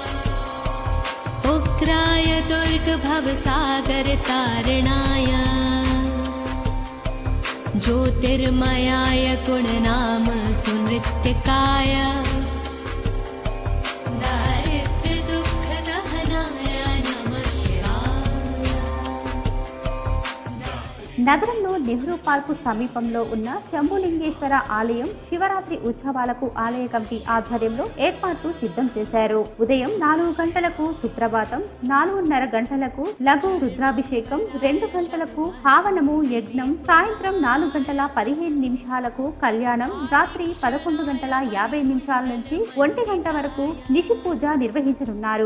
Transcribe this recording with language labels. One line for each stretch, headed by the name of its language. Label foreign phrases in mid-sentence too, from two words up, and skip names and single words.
Sanskrit: उग्राय दुर्ग भवसागर तारणाय ज्योतिर्मयाय गुणनाम सुनृत्यकाय दारिद्र्य दुःख दहनाय नमः शिवाय.
Telugu: నగరంలో నెహ్రూ పార్కు సమీపంలో ఉన్న శంభులింగేశ్వర ఆలయం శివరాత్రి ఉత్సవాలకు ఆలయ కమిటీ ఆధ్వర్యంలో ఏర్పాట్లు సిద్ధం చేశారు. ఉదయం 4 గంటలకు సుప్రభాతం, 4:30 గంటలకు లఘు రుద్రాభిషేకం, 2 గంటలకు హావనము యజ్ఞం, సాయంత్రం 4:15 కళ్యాణం, రాత్రి 11:50 నుంచి 1 గంట వరకు నిషి పూజ నిర్వహించనున్నారు.